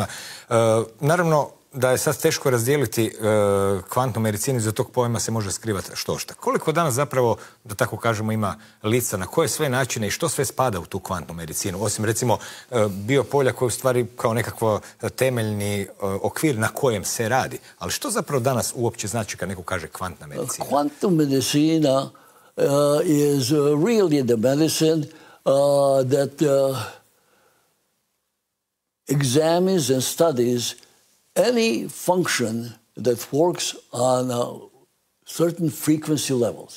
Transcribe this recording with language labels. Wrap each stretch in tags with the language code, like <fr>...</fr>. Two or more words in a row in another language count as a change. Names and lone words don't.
<hr>Naravno da je sad teško razdijeliti kvantnu medicinu, iza tog pojma se može skrivati štošta. Koliko danas zapravo, da tako kažemo, ima lica, na koje sve načine i što sve spada u tu kvantnu medicinu? Osim recimo biopolja koje je u stvari kao nekakvo temeljni okvir na kojem se radi. Ali što zapravo danas uopće znači kad neko kaže kvantna medicina?</hr> <en>Quantum medicina is really the medicine that examines and studies any function that works on certain frequency levels.</en>